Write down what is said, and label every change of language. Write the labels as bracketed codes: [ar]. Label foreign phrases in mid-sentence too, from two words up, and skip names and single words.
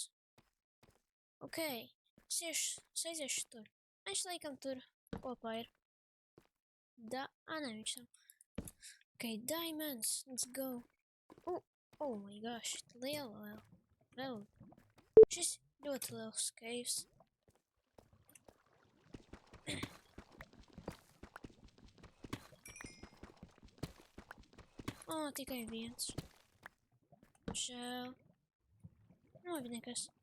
[lv] Ok. Aiziešu tur. Viņš laikam tur kopā ir. Nē, viņš nav. [en] Ok, diamonds. Let's go. Oh my gosh. [lv] Liela. Šis ļoti liels caves. Tikai viens. Žēl. Labi, nekas.